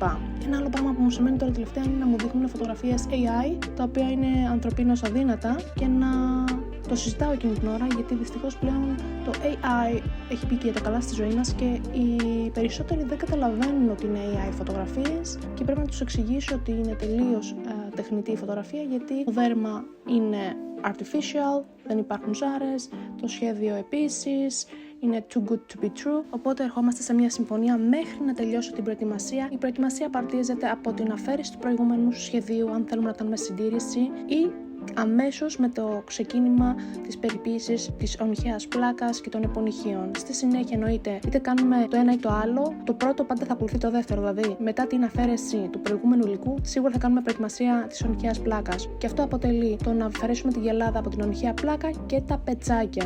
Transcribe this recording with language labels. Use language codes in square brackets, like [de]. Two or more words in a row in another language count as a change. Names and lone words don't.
[el] Ένα άλλο πράγμα που μου σημαίνει τώρα τελευταία είναι να μου δείχνουν φωτογραφίες AI, τα οποία είναι ανθρωπίνως αδύνατα, και να το συζητάω εκείνη την ώρα, γιατί δυστυχώς πλέον το AI έχει μπει και τα καλά στη ζωή μας και οι περισσότεροι δεν καταλαβαίνουν ότι είναι AI φωτογραφίες και πρέπει να τους εξηγήσω ότι είναι τελείως τεχνητή η φωτογραφία, γιατί το δέρμα είναι artificial, δεν υπάρχουν ζάρες, το σχέδιο επίσης είναι [en] too good to be true, [el] οπότε ερχόμαστε σε μια συμφωνία μέχρι να τελειώσω την προετοιμασία. Η προετοιμασία παρτίζεται από την αφαίρεση του προηγούμενου σχεδίου, αν θέλουμε να κάνουμε συντήρηση, ή αμέσως με το ξεκίνημα της περιποίησης της ονυχαίας πλάκας και των επωνυχίων. Στη συνέχεια εννοείται είτε κάνουμε το ένα ή το άλλο, το πρώτο πάντα θα ακολουθεί το δεύτερο, δηλαδή μετά την αφαίρεση του προηγούμενου υλικού σίγουρα θα κάνουμε προετοιμασία της ονυχαίας πλάκας, και αυτό αποτελεί το να αφαιρέσουμε τη γελάδα από την ονυχαία πλάκα και τα πετσάκια.